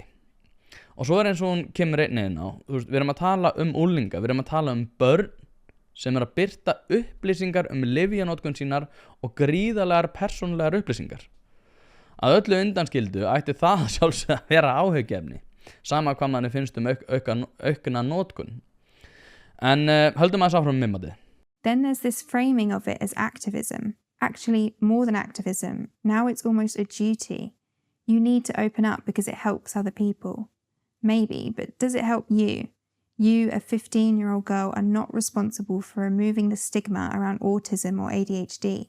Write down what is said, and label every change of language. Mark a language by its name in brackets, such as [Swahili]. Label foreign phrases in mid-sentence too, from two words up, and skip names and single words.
[Icelandic] Og svo eins og hún kemur einnig inn á, við erum að tala unglinga, við erum að tala börn sem að birta upplýsingar lyfjanotkun sínar og gríðarlegar persónulegar upplýsingar. Að öllu undanskildu ætti það sjálfsögðu að vera áhyggjuefni, sama hvað manni finnst aukna notkun. En höldum aðeins áfram með matið. [English] Then there's this framing of it as activism. Actually, more than activism. Now it's almost a duty. You need to open up because it helps other people. Maybe, but does it help you? You, a 15-year-old girl, are not responsible for removing the stigma around autism or ADHD.